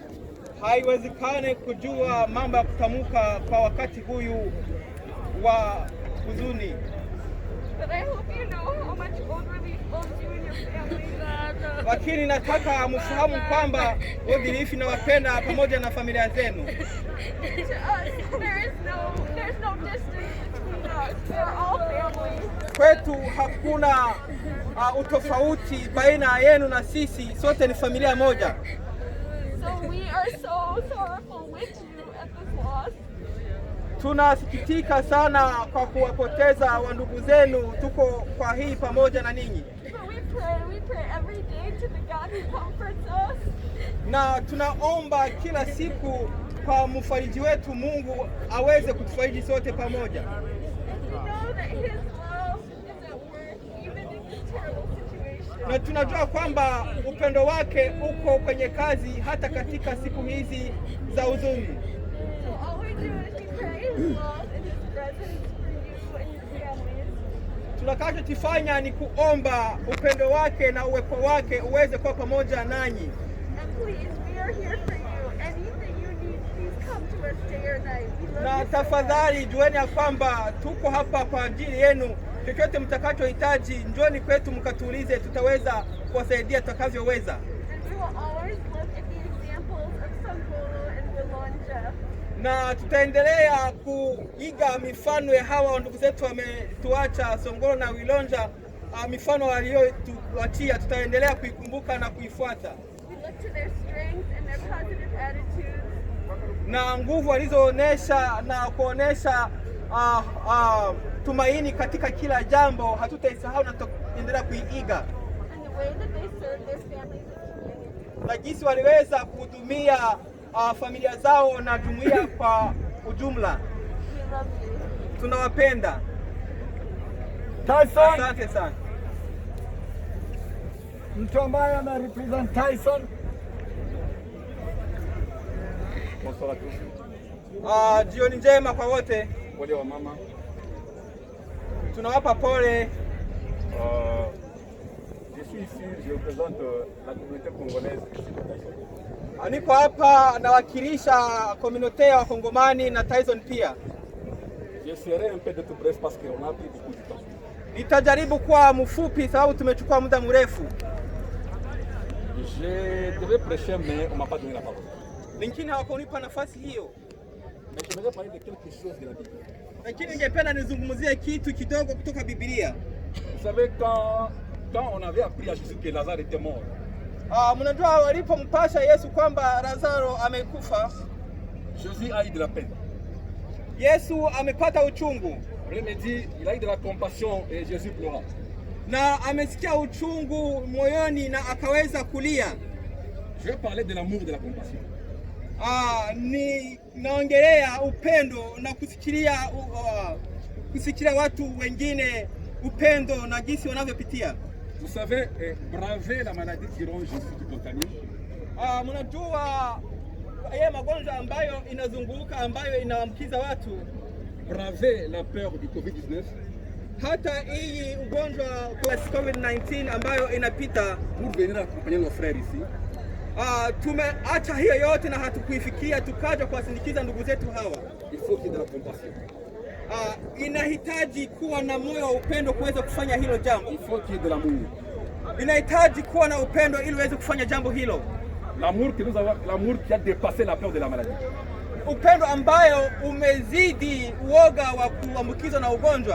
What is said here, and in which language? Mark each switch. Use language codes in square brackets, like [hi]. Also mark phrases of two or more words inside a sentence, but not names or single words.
[sw] Haiwezekani kujua mambo ya kutamka kwa wakati huyu wa huzuni. [en] But I hope you know how much World Relief owes you and your family. [sw] Lakini nataka mfahamu kwamba World Relief inawapenda pamoja na familia zenu. [en] To us, there's no distance between us. We're all family. [sw] Kwetu hakuna utofauti baina yenu na sisi, sote ni familia moja. [en] So we are so sorrowful with you at this loss. [sw] Tunasikitika sana kwa kuwapoteza wandugu zenu, tuko kwa hii pamoja na ninyi. [en] But we pray every day to the God who comforts us. [sw] Na tunaomba kila siku kwa mfariji wetu Mungu aweze kutufariji sote pamoja. [en] And we know that His love is at work even in this terrible situation. [sw] Na tunajua kwamba upendo wake uko kwenye kazi hata katika siku hizi za huzuni. [en] So all we do is we pray His love and His presence for you and your families. [sw] Tunachokifanya ni kuomba upendo wake na uwepo wake uweze kuwa pamoja nanyi. [en] And please, we are here for you. Anything you need, please come to us day or night. We love [sw] Na [en] you so [sw] tafadhali jueni ya kwamba tuko hapa kwa ajili yenu. Chochote mtakachohitaji njoni kwetu mkatuulize, tutaweza kuwasaidia tutakavyoweza. [en] much. And we will always look at the examples of Sangolo and Wilonja. [sw] Na tutaendelea kuiga mifano ya hawa ndugu zetu wametuacha, Songolo na Wilonja. Mifano waliotuachia tutaendelea kuikumbuka na kuifuata, [en] We look to their strength and their positive attitudes. [sw] na nguvu walizoonesha na kuonesha tumaini katika kila jambo hatutaisahau na tutaendelea kuiiga, [en] And the way that they serve their families and communities. [sw] na jinsi waliweza kuhudumia familia zao na jumuiya kwa ujumla. [en] We love you. [sw] Tunawapenda. Tyson, Asante sana. mtu ambaye anarepresent Tyson. Jioni njema kwa wote. Wale wa mama, Tunawapa pole. [fr] je suis ici, je représente la communauté congolaise ici de Tyson. [sw] Niko hapa nawakilisha komunote ya Wakongomani na Tyson pia. [fr] Je serai un peu de tout bref parce qu'on a pris beaucoup de temps. [sw] Nitajaribu kuwa mfupi sababu tumechukua muda mrefu. [fr] Je devais prêcher mais on m'a pas donné la parole. [sw] Wengine hawakunipa nafasi hiyo, [fr] Mais je voudrais parler de quelque chose de la Bible. [sw] lakini ningependa nizungumzie kitu kidogo kutoka Biblia. [fr] Vous savez, quand on avait appris à Jésus que Lazare était mort, [sw] Mnajua walipompasha Yesu kwamba Lazaro amekufa, [fr] Jésus a eu de la peine. [sw] Yesu amepata uchungu. [fr] On me dit, il a eu de la compassion et Jésus pleura. [sw] Na amesikia uchungu moyoni na akaweza kulia. [fr] Je vais parler de l'amour, de la compassion. [sw] Ni naongelea upendo na kusikilia watu wengine upendo na jinsi wanavyopitia. [fr] Vous savez, braver la maladie qui ronge Jésus, qui contamine. [sw] Mnajua yeye magonjwa ambayo inazunguka ambayo inaambukiza watu. [fr] Braver la peur du Covid-19. [sw] Hata hii ugonjwa wa COVID-19 ambayo inapita. [fr] Pour venir accompagner nos frères ici. [sw] Tumeacha hiyo yote na hatukuifikia tukaja kuwasindikiza ndugu zetu hawa. [fr] Il faut qu'il y ait de la compassion. [sw] Inahitaji kuwa na moyo wa upendo kuweza kufanya hilo jambo. [fr] Il faut qu'il y ait de l'amour. [sw] Inahitaji kuwa na upendo ili uweze kufanya jambo hilo. [fr] L'amour que nous avons, l'amour qui a dépassé la peur de la maladie. [sw] Upendo ambayo umezidi uoga wa kuambukizwa na ugonjwa.